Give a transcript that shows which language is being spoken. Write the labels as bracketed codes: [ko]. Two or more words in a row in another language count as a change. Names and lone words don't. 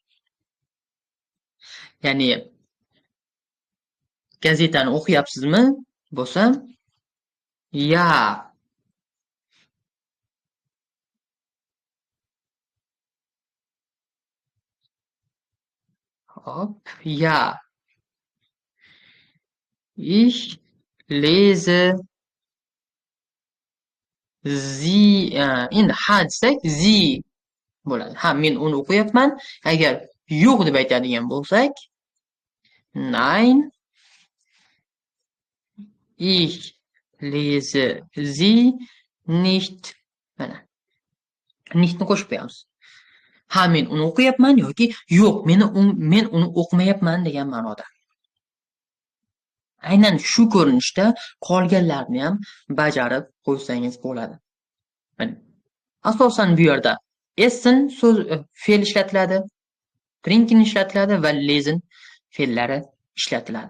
[uz] Ya'ni gazetani o'qiyapsizmi? Bo'lsa, ya. Hop, ja. [de] Ich lese Sie. [uz] Endi ha desak, Sie bo'ladi. Ha, men uni o'qiyapman. Agar yo'q deb aytadigan bo'lsak, [de] nein, ich lese Sie nicht. [uz] Mana. Nichtni qo'shib qo'yamiz. Ha, men uni o'qiyapman yoki yo'q, men uni o'qimayapman degan ma'noda. Aynan shu ko'rinishda qolganlarni ham bajarib qo'ysangiz bo'ladi. Asosan bu yerda essen so'z fe'l ishlatiladi, trinken ishlatiladi va lesen fe'llari ishlatiladi.